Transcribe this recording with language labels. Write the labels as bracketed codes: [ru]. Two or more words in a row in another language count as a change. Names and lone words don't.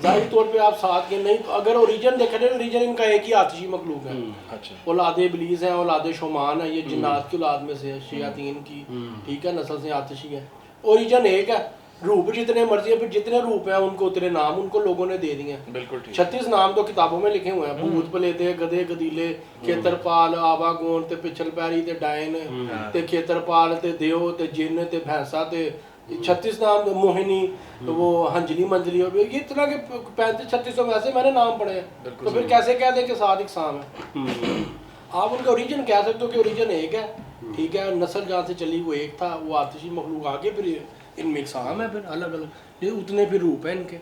[ur] ظاہری طور پہ آپ 7 کے نہیں، اگر اوریجن دیکھا جائے، اوریجن ان کا ایک ہی آتشی مخلوق ہے. اچھا، اولاد ابلیس ہے، اولاد شومان ہے، یہ جنات کی اولاد میں سے ہے، شیاطین کی، ٹھیک ہے، نسل سے آتشی ہے. اوریجن ایک ہے، روپ جتنے مرضی ہے، پھر جتنے روپ ہیں ان کو اتنے نام ان کو لوگوں نے دے دیے ہیں. بالکل ٹھیک۔ 36 نام تو کتابوں میں لکھے ہوئے ہیں، بھوت پلیتے، گدھے گدیلے، کھیترپال, [pa] آواگون تے پچھل پیری تے ڈائن تے کھیترپال تے دیو تے جن تے بھینسا تے [ur] 36 نام، موہنی، تو وہ ہنجلی منجلی، یہ طرح کے 35-36 ویسے میں نے نام پڑھے ہیں. تو پھر کیسے کہہ دیں کہ 7 اقسام ہے؟ آپ ان کا اوریجن کہہ سکتے ہو کہ اوریجن ایک ہے، ٹھیک ہے، نسل جہاں سے چلی وہ ایک تھا، وہ آتشی مخلوق آگے، پھر ان میں اقسام ہے، پھر الگ الگ، یہ اتنے پھر روپ ہے ان کے.